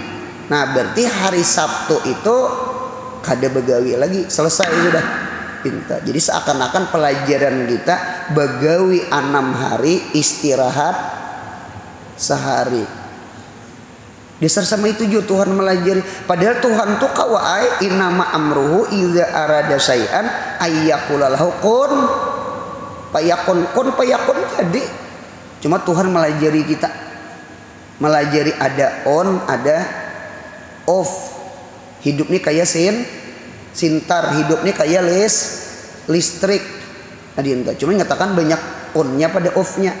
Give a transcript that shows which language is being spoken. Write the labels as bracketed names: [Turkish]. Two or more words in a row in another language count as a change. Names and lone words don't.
[Banjar] Nah berarti hari Sabtu itu kada begawi lagi, selesai sudah. Jadi seakan-akan pelajaran kita begawi 6 hari, istirahat sehari. Dasar sama itu juga Tuhan melajari. Padahal Tuhan tuh kawai [Arabic] إنما أمره إذا أراد شيئا أن يقول له كن فيكون كن فيكون [Banjar] jadi. Cuma Tuhan melajari kita. Melajari ada on, ada off. Hidup ini kayak sintar, hidup ini kayak listrik. Nah, cuma nyatakan banyak onnya pada offnya.